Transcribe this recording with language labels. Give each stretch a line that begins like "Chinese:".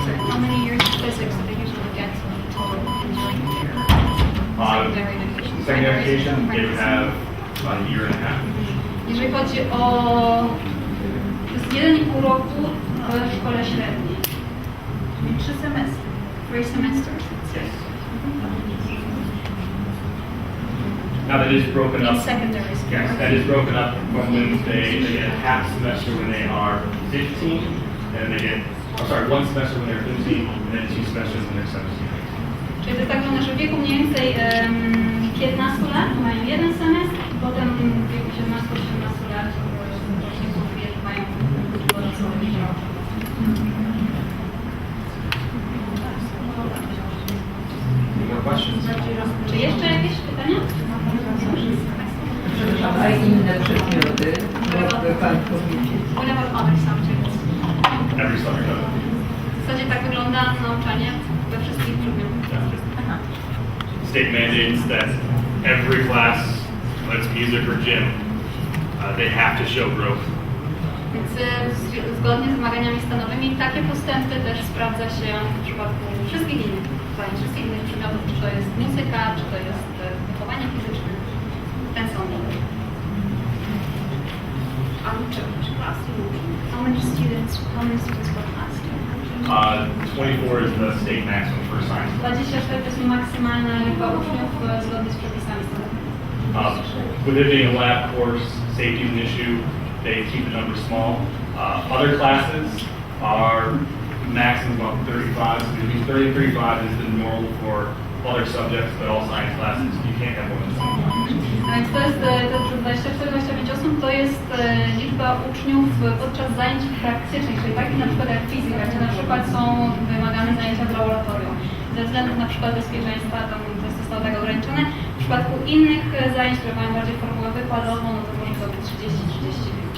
English: How many years of physics do they usually get total during their secondary education? Secondary education, they would have about a year and a half.
Polish: Jeżeli chodzi o... To jest 1,5 roku w szkole średniej. Czyli 3 semestry.
English: 3 semesters. Yes. Now that is broken In up. secondary school. Yes, that is broken up from when they get a half semester when they are 15, and they get, I'm sorry, 1 semester when they're 15, and then 2 semesters when they're 17.
Polish: Czyli to jest tak, że w wieku mniej więcej 15 lat mają 1 semestr, potem w wieku 17-18 lat właśnie mają dodatkowy rok.
English: More questions?
Polish: Czy jeszcze jakieś pytania? A inne przedmioty, mógłby Pan powiedzieć?
English: What about other subjects? Every subject of it.
Polish: W zasadzie tak wygląda nauczanie we wszystkich przedmiotach.
English: State mandates that every class, whether it's music or gym, they have to show growth.
Polish: Więc zgodnie z wymaganiami stanowymi takie postępy też sprawdza się w przypadku wszystkich innych zajęć, wszystkich innych przedmiotów, czy to jest muzyka, czy to jest wychowanie fizyczne. Ten sam model. A czy klasy
English: How many students per class do you have? 24 is the state maximum for science.
Polish: 24 to jest maksymalna liczba uczniów zgodnie z przepisami stanowymi.
English: With it being a lab course, safety is an issue. They keep the numbers small. Other classes are maximum about 35. So between 30 and 35 is the normal for other subjects, but all science classes, you can't have more than 25.
Polish: A więc to jest te 24-25 osób, to jest liczba uczniów podczas zajęć praktycznych, czyli takich na przykład jak fizyka, gdzie na przykład są wymagane zajęcia w laboratorium. Ze względów na przykład bezpieczeństwa to zostało tak ograniczone. W przypadku innych zajęć, które mają bardziej formułę wykładową, no to może to być 30-35.